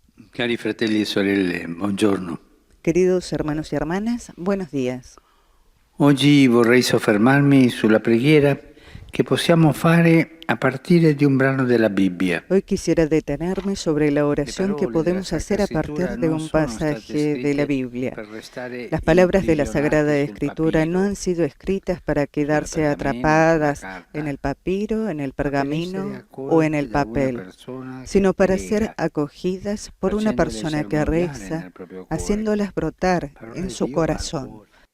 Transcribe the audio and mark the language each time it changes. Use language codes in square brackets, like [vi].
[it] Cari fratelli e sorelle, buongiorno. [es] Queridos hermanos y hermanas, buenos días. [it] Oggi vorrei soffermarmi sulla preghiera che possiamo fare a partire di un brano della Bibbia. [es] Hoy quisiera detenerme sobre la oración que podemos hacer a partir de un pasaje de la Biblia. Las palabras de la Sagrada Escritura no han sido escritas para quedarse atrapadas en el papiro, en el pergamino o en el papel, sino para ser acogidas por una persona que reza, haciéndolas brotar en su corazón.